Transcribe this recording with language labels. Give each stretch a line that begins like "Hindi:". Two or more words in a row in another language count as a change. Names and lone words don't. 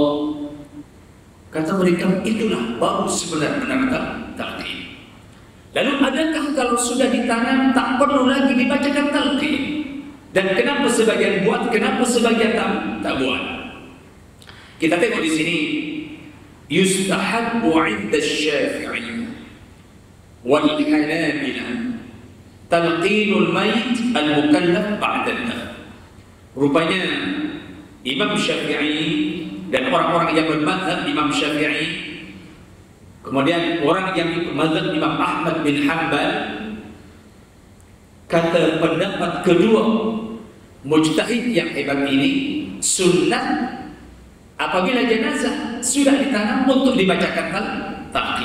Malay: Kata mereka itulah baru sebenar-benar talqin. Lalu adakah kalau sudah ditanam tak perlu lagi dibacakan talqin? Dan kenapa sebagian buat, kenapa sebagian tak buat? Kita tengok di sini,
Arabic: يستحب عند الشافعي والحنابلة تلقين الميت المكلف بعد الدفن.
Malay: Rupanya Imam Syafi'i dan orang-orang yang bermadzhab Imam Syafi'i, kemudian orang yang ikut mazhab Imam Ahmad bin Hanbal, kata pendapat kedua mujtahid yang hebat ini, sunnah apabila jenazah sudah ditanam untuk dibacakan talqin.